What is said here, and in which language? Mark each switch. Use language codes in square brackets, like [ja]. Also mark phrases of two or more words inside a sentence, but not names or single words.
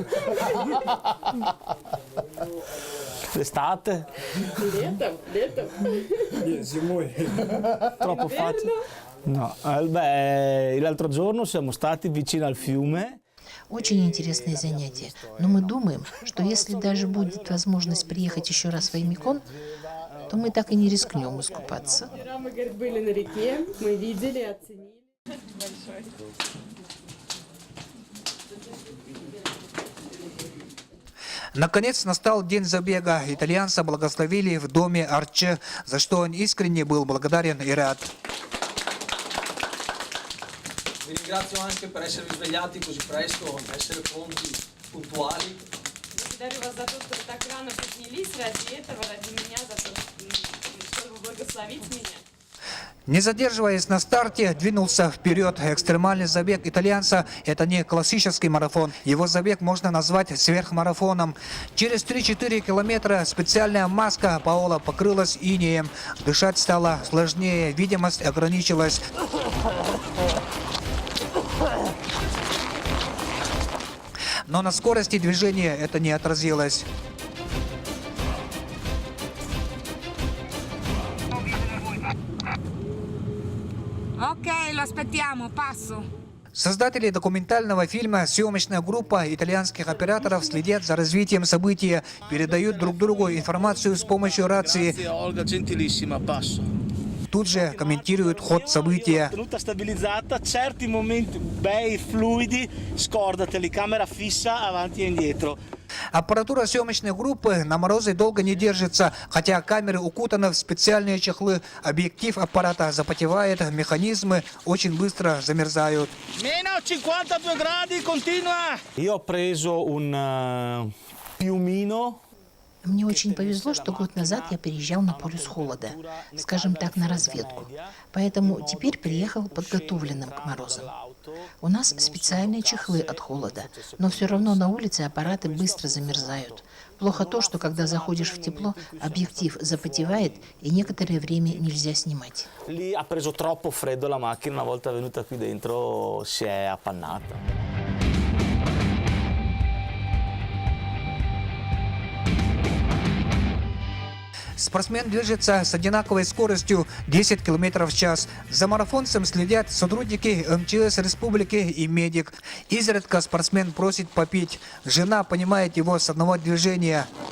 [it] L'estate? Troppo facile. No, beh, l'altro giorno siamo stati vicino al fiume. [ru] Очень интересное занятие. Но мы думаем, что если даже будет возможность приехать еще раз в Аймикон, то мы так и не рискнем искупаться. Вчера мы, говорит, были на реке, мы видели, оценили. Наконец настал день забега. Итальянца благословили в доме Арче, за что он искренне был благодарен и рад. [it] Vi ringrazio anche per esservi svegliati così presto, essere pronti, puntuali. [ru] Благодарю вас за то, что вы так рано поднялись ради этого, ради меня, за то, чтобы благословить меня. Не задерживаясь на старте, двинулся вперед. Экстремальный забег итальянца – это не классический марафон. Его забег можно назвать сверхмарафоном. Через 3-4 километра специальная маска Паоло покрылась инеем. Дышать стало сложнее, видимость ограничилась. Но на скорости движения это не отразилось. [it] Ok, lo aspettiamo, passo. [ru] Создатели документального фильма, съемочная группа итальянских операторов следят за развитием события, передают друг другу информацию с помощью рации, [it] Olga, gentilissima, passo. [ru] тут же комментируют ход события. [it] Tenuta stabilizzata, certi momenti bei, fluidi, scorda, telecamera fissa, avanti e indietro. [ru] Аппаратура съемочной группы на морозе долго не держится, хотя камеры укутаны в специальные чехлы, объектив аппарата запотевает, механизмы очень быстро замерзают. [it] Meno 52 gradi, continua! Io ho preso un piumino. [ru] Мне очень повезло, что год назад я приезжал на полюс холода, скажем так, на разведку. Поэтому теперь приехал подготовленным к морозам. У нас специальные чехлы от холода, но все равно на улице аппараты быстро замерзают. Плохо то, что когда заходишь в тепло, объектив запотевает и некоторое время нельзя снимать. [it] Lì ha preso troppo freddo la macchina, una volta venuta qui dentro si è appannata. [ru] Спортсмен движется с одинаковой скоростью 10 км в час. За марафонцем следят сотрудники МЧС республики и медик. Изредка спортсмен просит попить. Жена понимает его с одного движения.